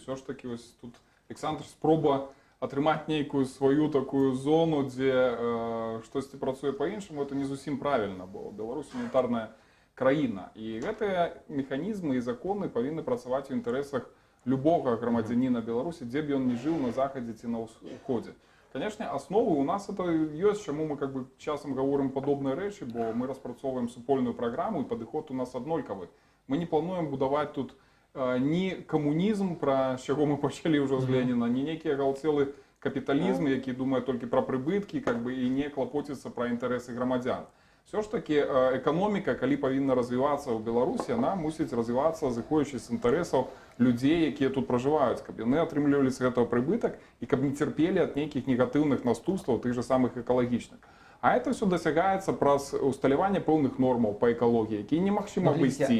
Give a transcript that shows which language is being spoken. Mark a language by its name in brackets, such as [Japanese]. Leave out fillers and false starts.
[Belarusian] Всё ж такі вось тут Александр спроба атрымаць нейкую сваю такую зону, дзе штосьці працуе па-іншаму, это не зусім правільна, бо Беларусь унітарная краіна. І гэтыя механізмы і законы павінны працаваць у інтарэсах любога грамадзяніна Беларусі, дзе б ён не жыў на захадзе ці на ўсходзе. [Russian] Конечно, основы у нас это есть, чему мы как бы часом говорим подобные речи, [Belarusian] бо мы распрацовываем супольную программу, [Russian] и подход у нас однолькавый. Мы не плануем будовать тут ни коммунизм, про чего мы почали уже с Ленина, ни некий оголцелый капитализм, який думает только про прибытки, как бы, и не клопотится про интересы громадян. [Belarusian] Все ж таки экономика, калі павінна развівацца ў Беларусі, она мусіць развівацца зыходзячы з інтарэсаў людзей, якія тут пражываюць, каб яны атрымлівалі з гэтага прыбытак і каб не цярпелі ад нейкіх негатыўных наступстваў, тых же самых экалагічных. А это все дасягаецца праз усталяванне пэўных нормаў па экалогіі, якія немагчыма абысці.